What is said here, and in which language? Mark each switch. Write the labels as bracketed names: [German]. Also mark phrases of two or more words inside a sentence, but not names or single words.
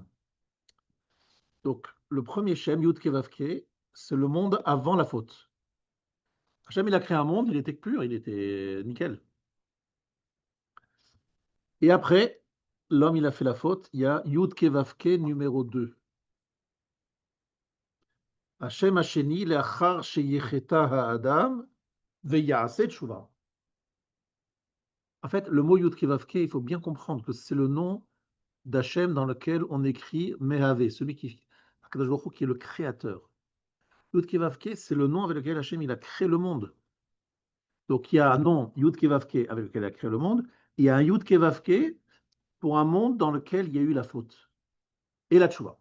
[French] Donc le premier Shem, Yud Ke Vav Ke, c'est le monde avant la faute. Hachem, il a créé un monde, il était pur, il était nickel. Et après, l'homme, il a fait la faute, il y a Yud Ke Vav Ke numéro 2. [Hebrew] ה' השני לאחר שחטא האדם ויעשה תשובה. [French] En fait, le mot Yud Ke Vav Ke, il faut bien comprendre que c'est le nom d'Hachem dans lequel on écrit Mehavé, celui qui, Akadosh Baruch Hu, qui est le créateur. Yud Ke Vav Ke, c'est le nom avec lequel Hachem, il a créé le monde. Donc il y a un nom Yud Ke Vav Ke avec lequel il a créé le monde, il y a un Yud Ke Vav Ke pour un monde dans lequel il y a eu la faute et la tchouva.